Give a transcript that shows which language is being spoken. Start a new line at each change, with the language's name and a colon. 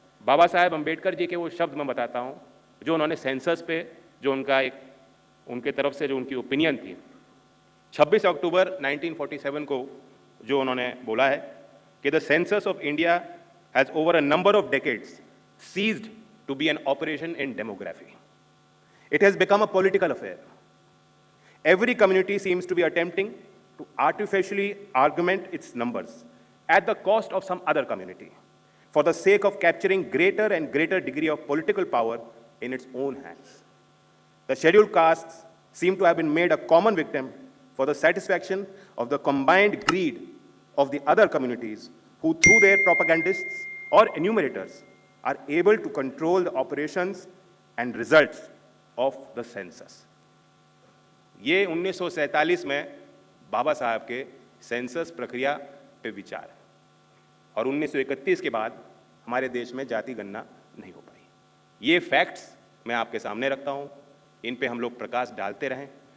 Hindi: बाबा साहेब अम्बेडकर जी के वो शब्द मैं बताता हूं, जो उन्होंने सेंसस पे, जो उनका एक उनके तरफ से जो उनकी ओपिनियन थी, 26 अक्टूबर 1947 को जो उन्होंने बोला है कि
English: The census of India has over a number of decades ceased to be an operation in demography. It has become a political affair. Every community seems to be attempting to artificially augment its numbers at the cost of some other community for the sake of capturing greater and greater degree of political power in its own hands. The scheduled castes seem to have been made a common victim for the satisfaction of the combined greed of the other communities who, through their propagandists or enumerators, are able to control the operations and results of the census.
Hindi: ये 1947 में बाबा साहब के census प्रक्रिया पे विचार है, और 1931 के बाद हमारे देश में जाति गणना नहीं हो पाई। ये फैक्ट्स मैं आपके सामने रखता हूँ, इन पे हम लोग प्रकाश डालते रहें।